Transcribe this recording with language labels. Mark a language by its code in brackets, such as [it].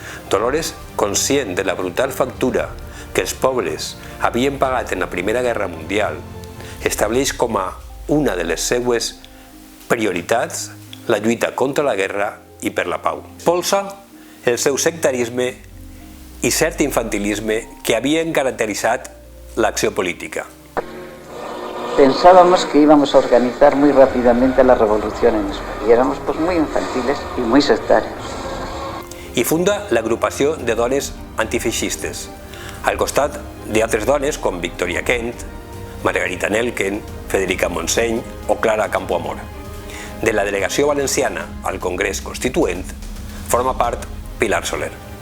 [ca] Dolores, conscient de la brutal factura que els pobles havien pagat en la Primera Guerra Mundial, estableix com a una de les seues prioritats la lluita contra la guerra i per la pau. Polsa el seu sectarisme i cert infantilisme que havien caracteritzat l'acció política. [es] pensábamos que íbamos a organizar muy rápidamente la revolución en España. Y éramos pues muy infantiles y muy sectarios. [ca] I funda l'agrupació de dones antifeixistes, al costat d'altres dones com Victoria Kent, Margarita Nelken, Federica Montseny o Clara Campoamor. De la delegació valenciana al Congrés Constituent forma part Pilar Soler.